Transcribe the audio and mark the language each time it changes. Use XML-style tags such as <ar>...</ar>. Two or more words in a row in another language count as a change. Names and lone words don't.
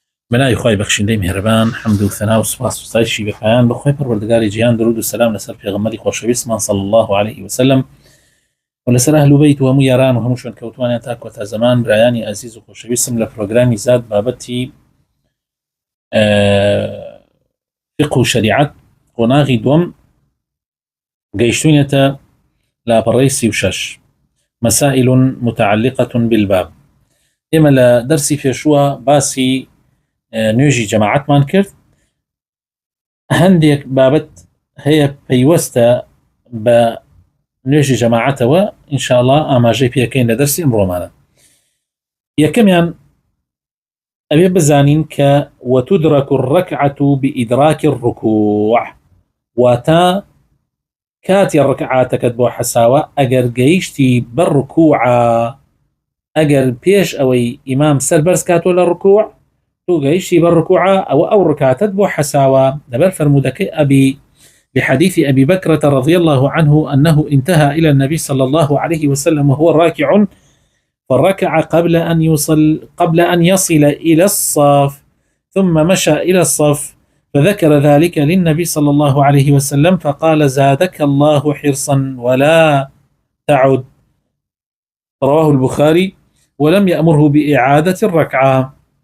<ckb>بنای خی بەخشندەی میهرەبان حەمد و ثنا و سوپاس و ستایشی بەپایان بەخۆی پەروەردگاری جیهان درود و سەلام لەسەر پێغەمبەری خۆشەویستمان</ckb> <ar>صلی الله عليه وسلم</ar> <ckb>و لەسەر ئەهل بەیت و هەموو یاران و هەموو شوێن کەوتوانیان تا کۆتا زەمان. برایانی عزیز و خۆشەویستم لە پرۆگرامی زاد بابەتی فقه و شریعەت قۆناغی دووەم گەیشتوینەتە لاپەڕەی 36</ckb> <ar>مسائل متعلقة بالباب.</ar> <ckb>ئێمە لە دەرسی پێشووە باسی نوێژی جەماعەتمان کرد. هەندێک بابەت هەیە پەیوەستە بە نوێژی جەماعەتەوە ئینشاءالله ئاماژەی پێکەین لە دەرسی ئەمڕۆمانە. یەکەمیان ئەوێ بزانین کە</ckb> <ar>وتدرك الركعة بإدراك الركوع،</ar> <ckb>واتە کاتی ڕکعاتەکەت بۆ حەساوە ئەگەر گەیشتی بە ڕکوعە، ئەگەر پێش ئەوەی ئیمام سەربەرز کاتۆ لە ڕکوع تو گەیشتی بە ڕکوعە ئەو ڕکعاتت بۆ حەساوە. لەبەر فرمودەکەی</ckb> <ar>بحديث أبي بكرة رضي الله عنه أنه انتهى إلى النبي صلى الله عليه وسلم وهو راكع فركع قبل أن يصل إلى الصف ثم مشى إلى الصف فذكر ذلك للنبي صلى الله عليه وسلم فقال زادك الله حرصا ولا تعد، رواه البخاري، ولم يأمره بإعادة الركعة.</ar>